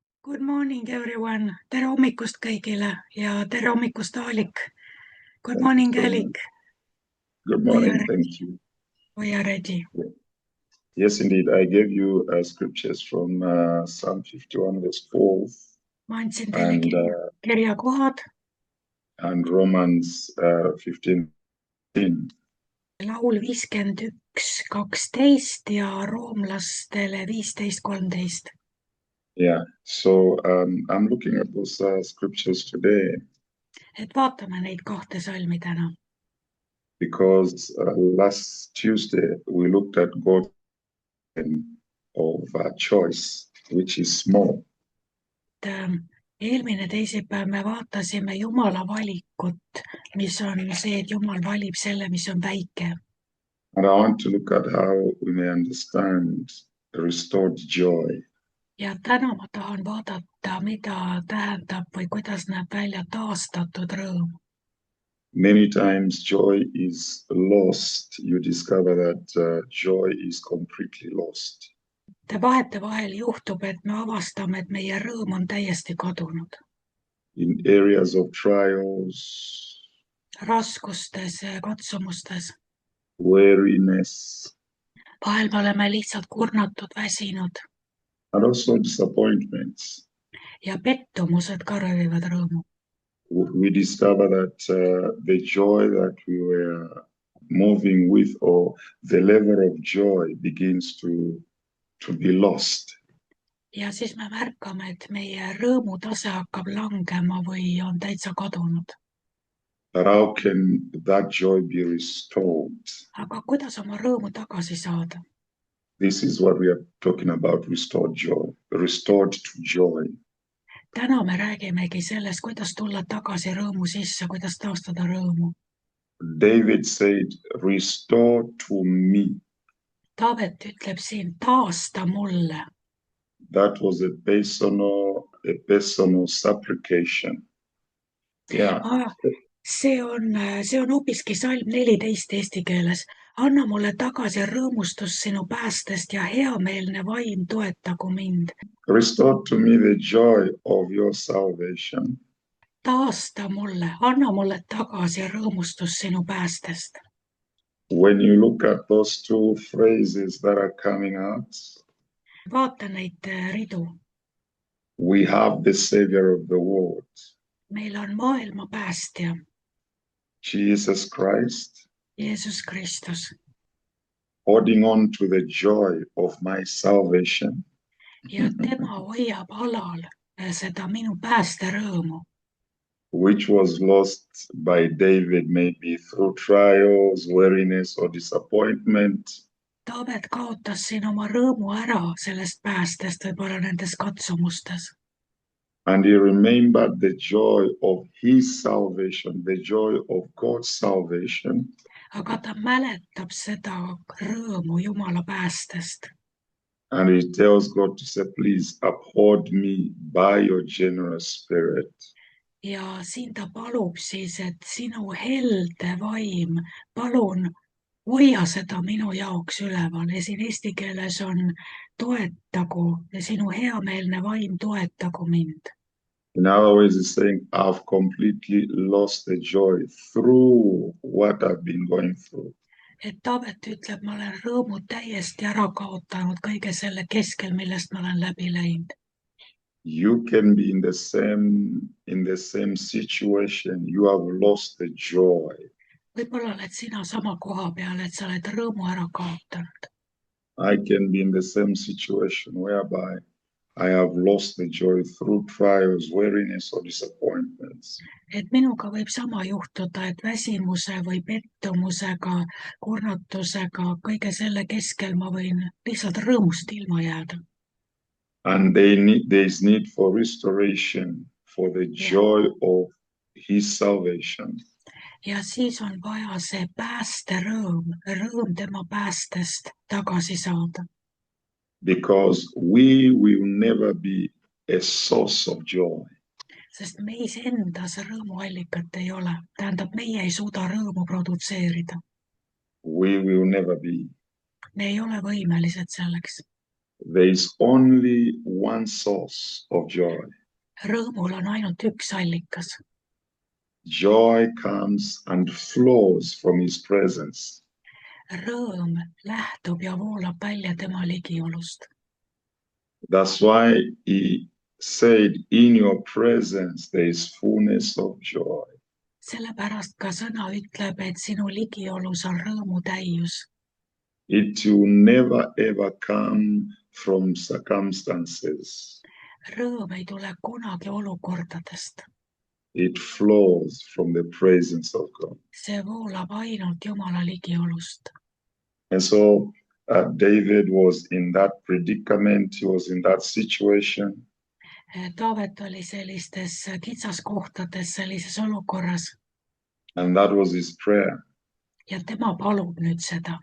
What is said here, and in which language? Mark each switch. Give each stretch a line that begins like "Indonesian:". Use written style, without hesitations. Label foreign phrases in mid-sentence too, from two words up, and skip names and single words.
English: Good morning everyone,
Estonian: tere hommikust kõigile ja tere hommikust Aalik.
English: Good Thank you morning so much. Alik, Good we morning. are, Thank you. we are ready. Yes, indeed. I gave you scriptures from Psalm 51, verse 4
Estonian: Ma andsin teile
English: and,
Estonian: kirjakohad,
English: and Romans 15.
Estonian: laul 51:12 ja roomlastele 15:13.
English: Yeah. So I'm looking at those scriptures today
Estonian: Et vaatame neid kahte salmi täna,
English: because last Tuesday we looked at God's of choice, which is small.
Estonian: eelmine teisipäev me vaatasime Jumala valikut, mis on see, et Jumal valib selle, mis on väike.
English: And I want to look at how we may understand restored joy.
Estonian: Ja täna ma tahan vaadata, mida tähendab või kuidas näeb välja taastatud rõõm.
English: Many times joy is lost. You discover that joy is completely lost.
Estonian: Vahetevahel juhtub, et me avastame, et meie rõõm on täiesti kadunud.
English: In areas of trials,
Estonian: Raskustes, katsumustes.
English: weariness,
Estonian: Vahel me oleme lihtsalt kurnatud, väsinud
English: and also disappointments.
Estonian: ja pettumused ka röövivad rõõmu.
English: We discover that the joy that we were moving with, or the level of joy, begins to be lost.
Estonian: Ja siis me märkame, et meie rõõmutase hakkab langema või on täitsa kadunud.
English: But how can that joy be restored?
Estonian: Aga kuidas oma rõõmu tagasi saada?
English: This is what we are talking about, restored joy, restored to joy.
Estonian: Täna me räägimegi sellest, kuidas tulla tagasi rõõmu sisse, kuidas taastada rõõmu.
English: David said, restore to me.
Estonian: Taavet ütleb siin, taasta mulle.
English: That was a personal supplication. Yeah.
Estonian: See on hoopiski salm 14 eesti keeles. Anna mulle tagasi rõõmustus sinu päästest ja heameelne vaim toetagu mind.
English: Restore to me the joy of your salvation.
Estonian: Taasta mulle, anna mulle tagasi rõõmustus sinu päästest.
English: When you look at those two phrases that are coming out,
Estonian: Vaata neid ridu.
English: we have the Savior of the world,
Estonian: Meil on maailma päästja,
English: Jesus Christ,
Estonian: Jeesus Kristus,
English: holding on to the joy of my salvation.
Estonian: ja tema hoiab alal seda minu päästerõõmu,
English: which was lost by David, maybe through trials, weariness, or disappointment.
Estonian: Taavet kaotas siin oma rõõmu ära sellest päästest, võib-olla nendes katsumustes.
English: And he remembered the joy of his salvation, the joy of God's salvation.
Estonian: Aga ta mäletab seda rõõmu Jumala päästest.
English: And he tells God to say, please uphold me by your generous spirit.
Estonian: Ja siin ta palub siis, et sinu helde vaim, palun hoia seda minu jaoks üleval. Ja siin eesti keeles on toetagu ja sinu heameelne vaim toetagu mind.
English: In other words, he's saying, I've completely lost the joy through what I've been going through.
Estonian: Et Taavet ütleb, ma olen rõõmu täiesti ära kaotanud kõige selle keskel, millest ma olen läbi läinud.
English: You can be in the same situation. You have lost the joy.
Estonian: Võib-olla oled sina sama koha peal, et sa oled rõõmu ära kaotanud.
English: I can be in the same situation whereby I have lost the joy through trials, weariness, or disappointments.
Estonian: Et minuga võib sama juhtuda, et väsimuse või pettumusega, kurnatusega, kõige selle keskel ma võin lihtsalt rõõmust ilma jääda.
English: And there is need for restoration, for the joy of his salvation.
Estonian: Ja siis on vaja see päästerõõm, rõõm tema päästest tagasi saada.
English: Because we will never be a source of joy.
Estonian: Sest meis endas rõõmuallikat ei ole. Tähendab, meie ei suuda rõõmu produtseerida.
English: We will never be.
Estonian: Me ei ole võimelised selleks.
English: There is only one source of joy.
Estonian: Rõõmul on ainult üks allikas.
English: Joy comes and flows from his presence.
Estonian: Rõõm lähtub ja voolab välja tema ligiolust.
English: That's why he said, in your presence there is fullness of joy.
Estonian: Sellepärast ka sõna ütleb, et sinu ligiolus on rõõmu täius.
English: It will never ever come from circumstances.
Estonian: Rõõm ei tule kunagi olukordadest.
English: It flows from the presence of God.
Estonian: See voolab ainult Jumala ligiolust.
English: And so David was in that predicament, he was in that situation.
Estonian: Taavet oli sellistes kitsaskohtades, sellises olukorras
English: And that was his prayer.
Estonian: ja tema palub nüüd seda.